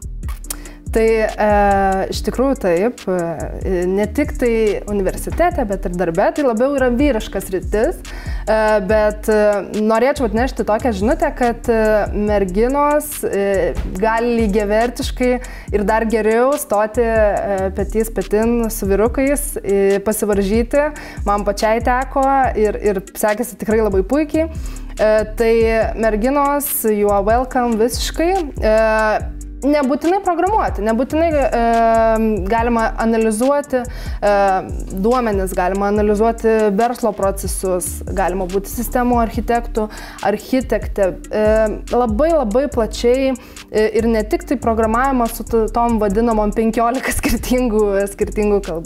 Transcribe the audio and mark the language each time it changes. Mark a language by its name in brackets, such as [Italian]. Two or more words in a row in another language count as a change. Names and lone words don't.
[Lithuanian] Tai iš tikrųjų taip, ne tik tai universitete, bet ir darbe, tai labiau yra vyriškas sritis, bet norėčiau atnešti tokią žinutę, kad merginos gali lygiavertiškai ir dar geriau stoti petys petin su vyrukais, pasivaržyti, man pačiai teko ir sekėsi tikrai labai puikiai. Tai merginos, [English] you are welcome visiškai. [Lithuanian] Nebūtinai programuoti, nebūtinai galima analizuoti duomenis, galima analizuoti verslo procesus, galima būti sistemų architektų, architektė. Labai labai plačiai ir ne tik tai programavimas su tom vadinamom 15 skirtingų kalbų.